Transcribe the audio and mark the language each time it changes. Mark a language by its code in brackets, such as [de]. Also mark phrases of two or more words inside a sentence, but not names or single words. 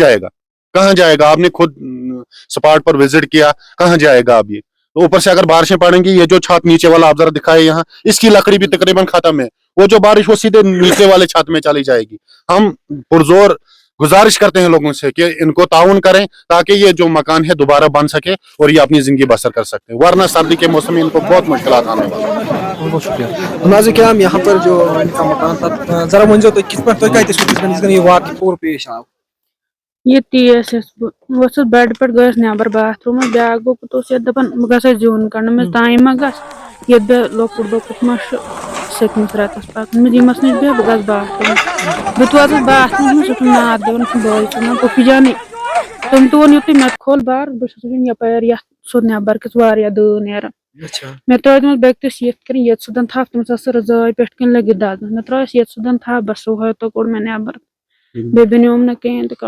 [ur] کہاں جائے گا آپ نے خود سپاٹ پر وزٹ کیا کہاں جائے گا اب یہ تو اوپر سے اگر بارشیں پڑیں گی یہ جو چھت نیچے والا آپ ذرا دکھائے یہاں اس کی لکڑی بھی تقریباً ختم ہے وہ جو بارش وہ سیدھے نیچے والے چھت میں چلی جائے گی ہم پرزور گزارش کرتے ہیں لوگوں سے کہ ان کو تعاون کریں تاکہ یہ جو مکان ہے دوبارہ بن سکے اور یہ اپنی زندگی بسر کر سکتے ہیں ورنہ سردی کے موسم میں ان کو بہت مشکلات آنے والی ہیں بہت بہت شکریہ ناظرین کرام یہاں پر جو ان کا مکان تھا ذرا [ks] ؤنۍزیو تُہۍ کِتھ پٲٹھۍ تُہۍ کَتہِ ٲسوٕ یِژ پھِرِ یہِ واقعہٕ پوٗرٕ پیش آو ییٚتی ٲسٕس بہٕ ؤژھٕس بیڈ پٮ۪ٹھ گٔیَس نٮ۪بر باتھروٗمَس بیٛاکھ بوٚکُت اوس یَتھ دَپان بہٕ گژھٕ زیُن کَڑنہٕ مےٚ تام ما گژھ ییٚتہِ بیٚہہ لۄکُٹ بوٚکُت ما چھُ سٔتمِس رٮ۪تَس پَکنٲومٕژ ییٚمِس نِش بیٚہہ بہٕ گژھٕ باتھروٗم بہٕ تہِ وٲژٕس باتھروٗمَس منٛز سُہ چھُم نار دِوان چھُم بٲے ژٕ پوٚپھی جانٕے تٔمۍ تُل یُتُے مےٚ تہِ کھوٚل بَر بہٕ چھَس وٕچھان یَپٲرۍ یَتھ سیوٚد نٮ۪بر کِس واریاہ دٲہ نیران مےٚ ترٛٲے تٔمِس بیٚکِس یِتھ کٔنۍ ییٚتہِ سیوٚدَن تھپھ تٔمِس ٲس سۄ رضٲے پٮ۪ٹھ کِنۍ لٔگِتھ دَزنَس مےٚ ترٛٲیَس ییٚتہِ سیوٚدَن تھپھ بَس صُبحٲے تہٕ کوٚڑ مےٚ نٮ۪بر بیٚیہِ بنیوم نہٕ کِہیٖنۍ تہِ